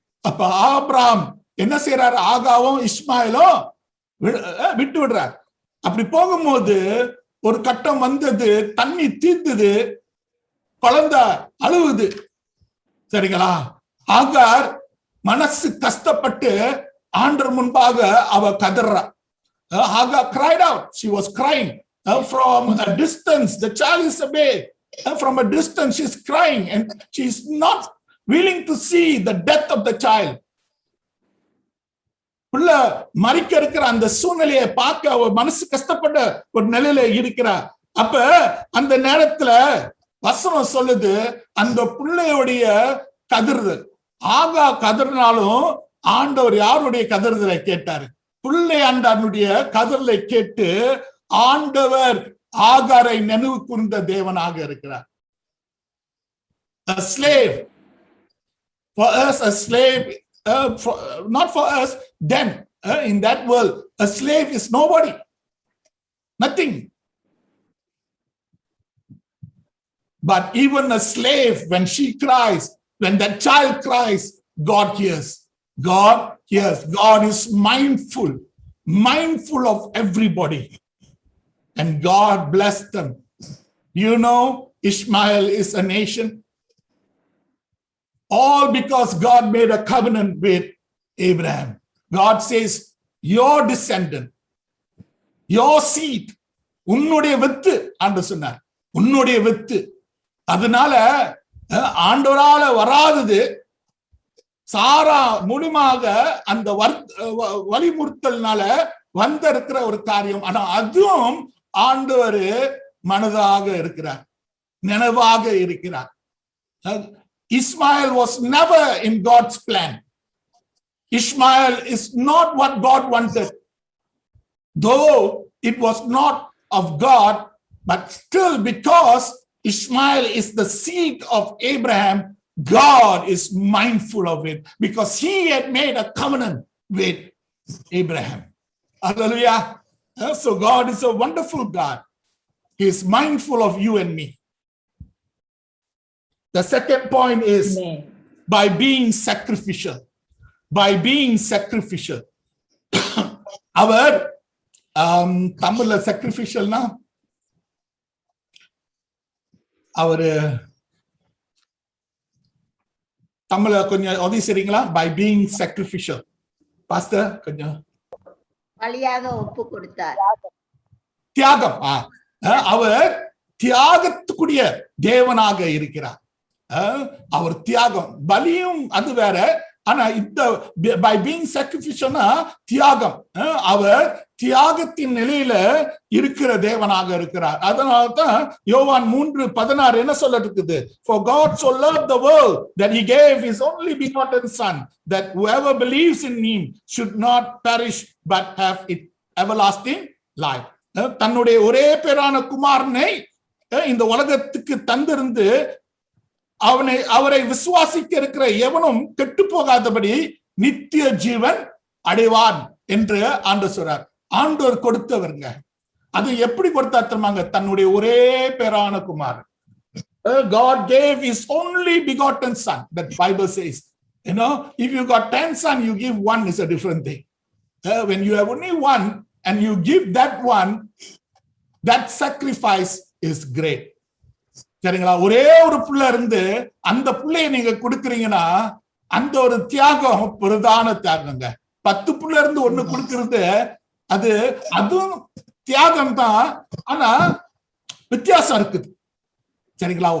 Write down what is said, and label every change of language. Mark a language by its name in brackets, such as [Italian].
[Tamil] அப்ப ஆபிரகாம் என்ன செய்யறாரு, ஆகாவும் இஸ்மாயிலும் விட்டு விடுறார். அப்படி போகும்போது ஒரு கட்டம் வந்தது, தண்ணி தீர்ந்தது, குழந்தை அழுவுது. சரிங்களா? ஆகார் மனசு கஷ்டப்பட்டு ஆண்டவர் முன்பாக அவ கதறா. [English] Hagar cried out. She was crying from a distance. The child is away. From a distance, she's crying, and she's not willing to see the death of the child. [Tamil] புள்ள மரிக்க இருக்கிற அந்த சூழ்நிலையை பார்க்க அவ மனசு கஷ்டப்பட்ட ஒரு நிலையில இருக்கிறா. அப்ப அந்த நேரத்துல வசனம் சொல்லுது, அந்த பிள்ளையுடைய கதறுதல், ஆகா கதறினாலும் ஆண்டவர் யாருடைய கதறுதலை கேட்டாரு? பிள்ளை ஆண்டவனுடைய கதறலை கேட்டு ஆண்டவர் ஆகாரை நினைவு கூர்ந்த தேவனாக இருக்கிறார். [English] A slave, for us a slave, not for us then, in that world a slave is nobody, nothing. But even a slave, when she cries, when that child cries, God hears. God hears. God is mindful of everybody, and God blessed them. You know, Ishmael is a nation, all because God made a covenant with Abraham. God says, your descendant, your seed, [Tamil] உன்னுடைய with ஆண்டு சொன்னார், உன்னுடைய with. அதனால ஆண்டவரால வராதது சாரா மூலமாக அந்த வலிமுறுத்தல்னால வந்திருக்கிற ஒரு காரியம். ஆனா அதுவும் ஆண்டவர் மனதாக இருக்கிறார், நினைவாக இருக்கிறார். [English] Ishmael was never in God's plan. Ishmael is not what God wanted. Though it was not of God, but still because Ishmael is the seed of Abraham, God is mindful of it because he had made a covenant with Abraham. Hallelujah. So God is a wonderful God. He is mindful of you and me. The second point is by being sacrificial. By being sacrificial. [Tamil] அவர் தமிழ்ல [English] sacrificialனா [Tamil] அவரு தமிழ்ல கொஞ்சம் உதவி செய்றீங்களா? [English] By being sacrificial. [Tamil] Pastor கொஞ்சம் பலியாக ஒப்பு கொடுத்தார். தியாகம். அவர் தியாகத்துக்குரிய தேவனாக இருக்கிறார். அவர் தியாகம், பலியும் அது வேற. ஆனா இந்த [English] by being sacrificial [Tamil] தியாகம், அவர் தியாகத்தின் நிலையில இருக்கிற தேவனாக இருக்கிறார். அதனால்தான் யோவான் 3:16 என்ன சொல்லிருக்குது? [English] For God so loved the world that he gave his only begotten son, that whoever believes in him should not perish but have it everlasting life. [Tamil] தன்னுடைய ஒரே பேரான குமாரனை இந்த உலகத்துக்கு தந்திருந்து அவரை விசுவாசிக்க இருக்கிற எவனும் கெட்டு போகாதபடி நித்திய ஜீவன் அடைவான் என்று ஆண்டவர் சொல்றார். ஆண்டவர் கொடுத்தவருங்க. அது எப்படி கொடுத்தா தெரியுமாங்க? தன்னுடைய ஒரே பேரான குமாரன். [English] God gave his only begotten son. That Bible says, you know, if you got 10 sons, you give one is a different thing. When you have only one and you give that one, that sacrifice is great. [Tamil] சரிங்களா? ஒரே ஒரு பிள்ளை இருந்து அந்த பிள்ளைய நீங்க கொடுக்குறீங்கன்னா அந்த ஒரு தியாகம் பிரதான தியாகங்க. 10 பிள்ளை இருந்து ஒண்ணு கொடுக்கறது அதுவும் தியாகம் தான். ஆனா வித்தியாசம் இருக்குது. சரிங்களா?